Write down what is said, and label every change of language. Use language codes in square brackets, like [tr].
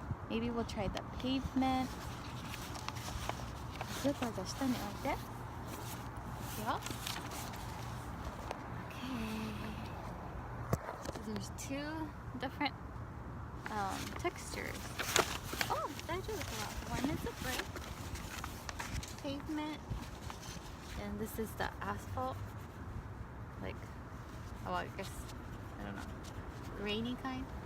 [en] Maybe we'll try the pavement. [ja] ちょっとじゃあ下に置いて。いくよ。 [en] Okay. So there's two different textures. [ja] Oh, 大丈夫かな。 [en] One is a brick pavement, and this is the asphalt. Like, oh, I guess I don't know, rainy kind.